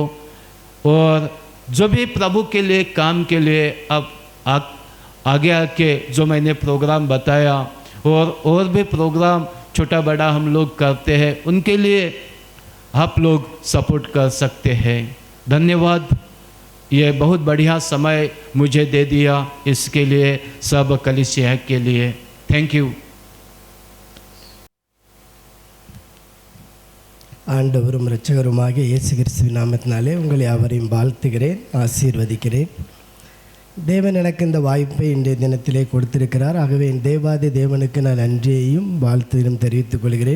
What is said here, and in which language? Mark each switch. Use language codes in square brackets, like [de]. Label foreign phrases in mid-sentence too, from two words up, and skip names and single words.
[hi] और जो भी प्रभु के लिए काम के लिए आप आगे आके जो मैंने प्रोग्राम बताया और भी प्रोग्राम छोटा बड़ा हम लोग करते हैं, उनके लिए आप लोग सपोर्ट कर सकते हैं। धन्यवाद, ये बहुत बढ़िया समय मुझे दे दिया, इसके लिए सब कलीसिया के लिए [en] thank you. [ta] ஆண்டவரும் இரட்சகருமாகிய இயேசு கிறிஸ்துவின் நாமத்தினாலே உங்களை யாவரையும் வாழ்த்துகிறேன், ஆசீர்வதிக்கிறேன். தேவன் எனக்கு இந்த வாய்ப்பை இன்றைய தினத்திலே கொடுத்திருக்கிறார். ஆகவே என் தேவாதி தேவனுக்கு நான் நன்றியையும் வாழ்த்தையும் தெரிவித்துக் கொள்கிறேன்.